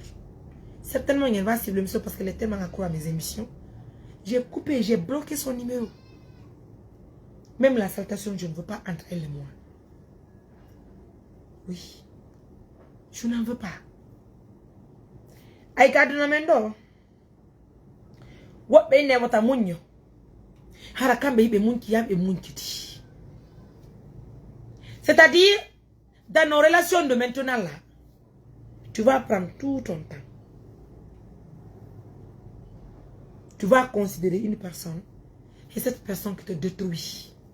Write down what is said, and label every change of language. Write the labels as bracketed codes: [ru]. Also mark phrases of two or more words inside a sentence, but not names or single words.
[fr] Certainement, elle va suivre l'émission parce qu'elle est tellement accro à mes émissions. J'ai coupé, j'ai bloqué son numéro. Même la salutation, je ne veux pas entre elle et moi. Oui. Je n'en veux pas. Aïka de Namendo. What be ne wata munyo. C'est-à-dire, dans nos relations de maintenant là, tu vas prendre tout ton temps. Tu vas considérer une personne et cette personne qui te détruit.